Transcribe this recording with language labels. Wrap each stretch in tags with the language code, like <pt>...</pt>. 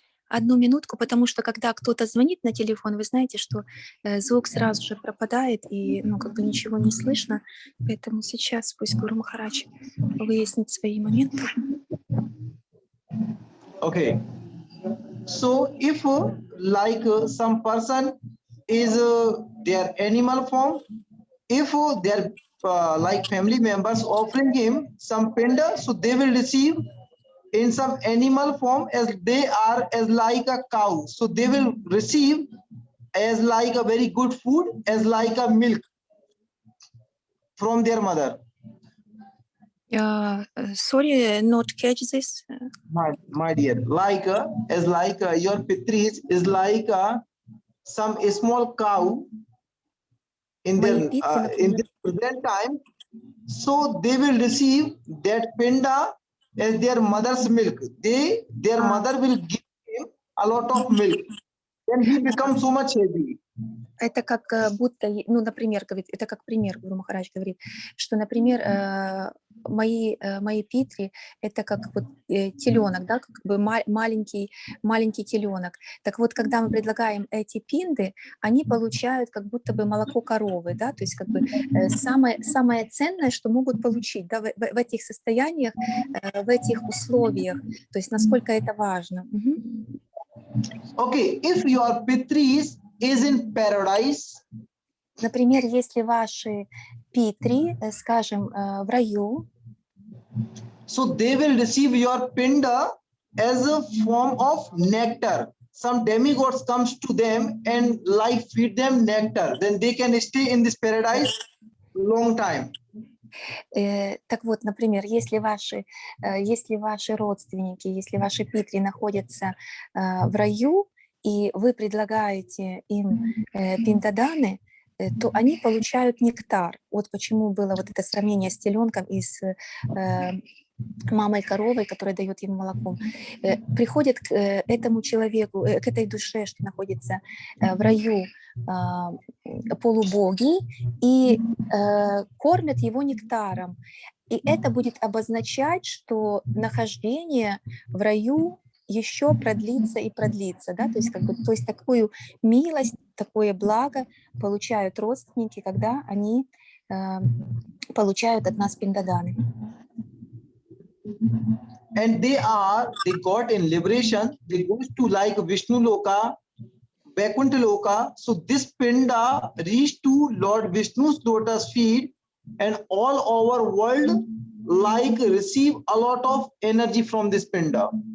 <ru>Одну минутку, потому что когда кто-то звонит на телефон, вы знаете, что звук сразу же пропадает и, ну, как бы ничего не слышно. Поэтому сейчас пусть Гуру Махарадж выяснит свои моменты.</ru> <en>Okay. So if like some person is their animal form, if their like family members offering him some pinda, so they will receive in some animal form as they are as like a cow. So they will receive as like a very good food, as like a milk from their mother. Sorry, not catch this. My dear, like as like your pitris is like some small cow in</en> <ru>Мои</ru> <en>their</en> <ru>питри,</ru> <en>in</en> <ru>например.</ru> <en>this present time, so they will receive that pinda as their mother's milk. Their mother will give him a lot of milk, then he becomes so much heavy.</en> <ru>Это как будто, ну, например, говорит, это как пример, Гуру Махарадж говорит, что, например, мои питри – это как вот теленок, да, как бы маленький теленок. Так вот, когда мы предлагаем эти пинды, они получают как будто бы молоко коровы, да, то есть как бы самое ценное, что могут получить, да, в этих состояниях, в этих условиях, то есть насколько это важно.</ru> <en>Okay, if your pitris is in paradise,</en> <ru>например, если ваши питри, скажем, в раю,</ru> <en>so they will receive your pinda as a form of nectar. Some demigods comes to them and like feed them nectar, then they can stay in this paradise long time.</en> <ru>Так вот, например, если ваши родственники, если ваши питри находятся в раю, и вы предлагаете им пиндаданы, то они получают нектар. Вот почему было вот это сравнение с теленком и с мамой коровой, которая дает ему молоко. Приходят к этому человеку, к этой душе, что находится в раю, полубоги, и кормят его нектаром. И это будет обозначать, что нахождение в раю еще продлится и продлится, да, то есть как бы, то есть такую милость, такое благо получают родственники, когда они получают от нас пиндаданы.</ru> <en>And they got in liberation, they go to like Vishnu Loka, Vaikuntha Loka. So this pinda reached to Lord Vishnu's lotus feet, and all over world like receive a lot of energy from this pinda.</en>